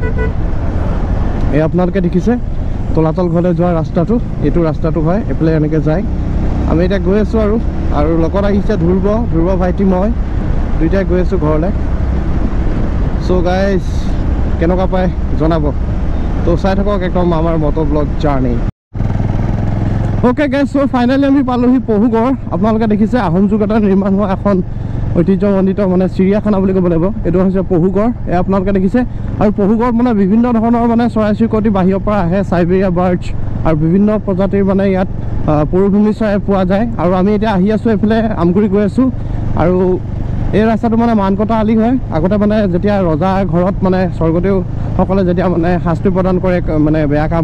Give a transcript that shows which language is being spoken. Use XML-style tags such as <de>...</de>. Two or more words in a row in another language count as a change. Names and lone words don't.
<as>এই আপোনালোকে দেখিছে তলাতল ঘৰলৈ যোৱা ৰাস্তাটো এইটো ৰাস্তাটো হয় এফালে এনেকৈ যায় আমি এটা গৈ আছো আৰু লগত আহিছে ধ্ৰুৱ ভাইটি মই দুইটাই গৈ আছো ঘৰলৈ</as> <en>so guys</en> <as>কেনেকুৱা পায় জনাব তো চাই থাকক একদম আমাৰ</as> <en>motor vlog journey okay guys so finally</en> <as>আমি পালোহি পহুগড় আপোনালোকে দেখিছে আহোম যুগত নিৰ্মাণ হোৱা এখন ঐতিহ্যমণ্ডিত মানে চিৰিয়াখানা বুলি ক'ব লাগিব এটো হৈছে পহুগড় এ আপোনালোকে দেখিছে আৰু পহুগড় মানে বিভিন্ন ধৰণৰ মানে চৰাই চিৰিকটি বাহিৰৰ পৰা আহে সাইবেৰিয়া বাৰ্ডছ আৰু বিভিন্ন প্ৰজাতিৰ মানে ইয়াত পৰুভূমি চৰাই পোৱা যায় আৰু আমি এতিয়া আহি আছো এফালে আমগুৰি গৈ আছো আৰু এই ৰাস্তাটো মানে মানকটা আলি হয় আগতে মানে যেতিয়া ৰজা ঘৰত মানে স্বৰ্গদেউ সকলে যেতিয়া মানে শাস্তি প্ৰদান কৰে মানে বেয়া কাম</as>